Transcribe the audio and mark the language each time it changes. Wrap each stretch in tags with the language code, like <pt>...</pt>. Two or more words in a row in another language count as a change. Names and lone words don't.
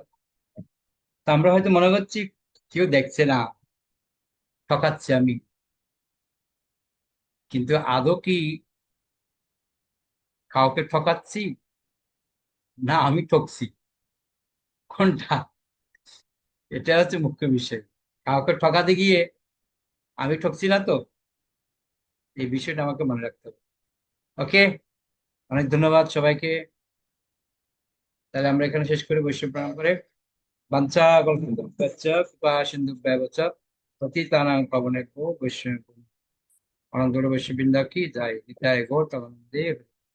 <bn>তা আমরা হয়তো মনে করছি কেউ দেখছে না, ঠকাচ্ছে আমি, কিন্তু আদৌ কি কাউকে ঠকাচ্ছি না আমি ঠকছি, কোনটা? এটা হচ্ছে মুখ্য বিষয়। কাউকে ঠকাতে গিয়ে আমি ঠকছি না তো? এই বিষয়টা আমাকে মনে রাখতে হবে। ওকে, অনেক ধন্যবাদ সবাইকে। তাহলে আমরা এখানে শেষ করে বৈশ্ব প্রণাম করে</bn> <sa>বাঞ্ছা কল্পতরুভ্যশ্চ কৃপা সিন্ধুভ্যেব চ পতিতানাং পাবনেভ্যো বৈষ্ণবেভ্যো।</sa> <bn>অনন্ত বৈশ্ব বৃন্দা কি জয়, নিতাই গৌর</bn>